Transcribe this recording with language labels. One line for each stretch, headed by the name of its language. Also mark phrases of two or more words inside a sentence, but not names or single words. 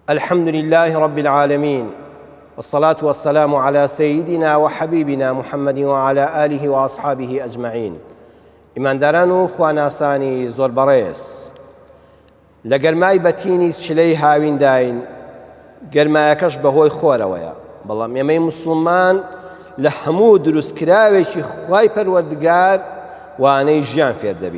Arabic: الحمد لله رب العالمين، والصلاة والسلام على سيدنا وحبيبنا محمد وعلى آله وأصحابه أجمعين.
Central Kurdish: ئیمانداران و خواناسانی زۆر بەڕێز، لە گەرمای بەتینی چلەی هاوینداین، گەرمایەکەش بەهۆی خۆرەوەیە. بەڵام ئێمەی موسڵمان لە هەموو دروستکراوێکی خوای پەروەردگار وانەی ژیان فێر دەبین.